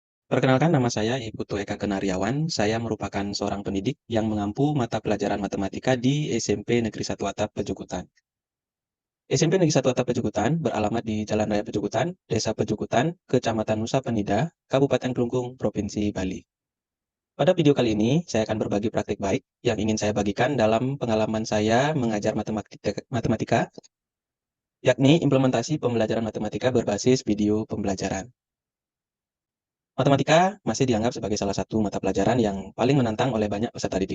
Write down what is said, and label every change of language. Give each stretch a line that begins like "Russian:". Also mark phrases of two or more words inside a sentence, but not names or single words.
Indonesian: Perkenalkan, nama saya Iputu Eka Kenariawan. Saya merupakan seorang pendidik yang mengampu mata pelajaran matematika di SMP Negeri 1 Atap Pejukutan. SMP Negeri 1 Atap Pejukutan beralamat di Jalan Raya Pejukutan, Desa Pejukutan, Kecamatan Nusa Penida, Kabupaten Kelungkung, Provinsi Bali. Pada video kali ini, saya akan berbagi praktik baik yang ingin saya bagikan dalam pengalaman saya mengajar matematika, yakni implementasi pembelajaran matematika berbasis video pembelajaran. Matematika masih dianggap sebagai salah satu mata pelajaran yang paling menantang oleh banyak peserta didik.